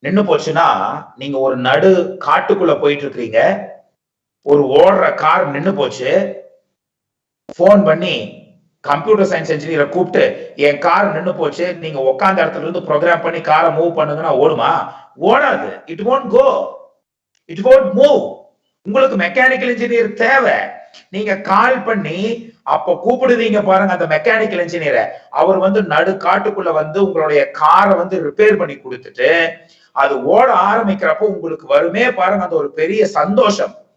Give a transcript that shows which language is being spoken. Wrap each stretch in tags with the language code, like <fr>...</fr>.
<ta>போச்சுன்னா, நீங்க ஒரு நடு காட்டுக்குள்ள போயிட்டு இருக்கிறீங்க, ஒரு ஓடுற கார் நின்னு போச்சு, போன் பண்ணி கம்ப்யூட்டர் சயின்ஸ் இன்ஜினியரை கூப்பிட்டு என் கார் நின்னு போச்சு, நீங்க உட்கார்ந்த இடத்துல இருந்து ப்ரோக்ராம் பண்ணி காரை மூவ் பண்ணுங்கன்னா ஓடுமா? ஓடாது.</ta> <en>It won't go, it won't move.</en> <ta>உங்களுக்கு மெக்கானிக்கல் இன்ஜினியர் தேவை. நீங்க கால் பண்ணி அப்ப கூப்பிடுவீங்க பாருங்க அந்த மெக்கானிக்கல் இன்ஜினியரை, அவர் வந்து நடு காட்டுக்குள்ள வந்து உங்களுடைய காரை வந்து ரிப்பேர் பண்ணி கொடுத்துட்டு அது ஓட ஆரம்பிக்கிறப்போ உங்களுக்கு வருமே பாருங்க அந்த ஒரு பெரிய சந்தோஷம்.</ta>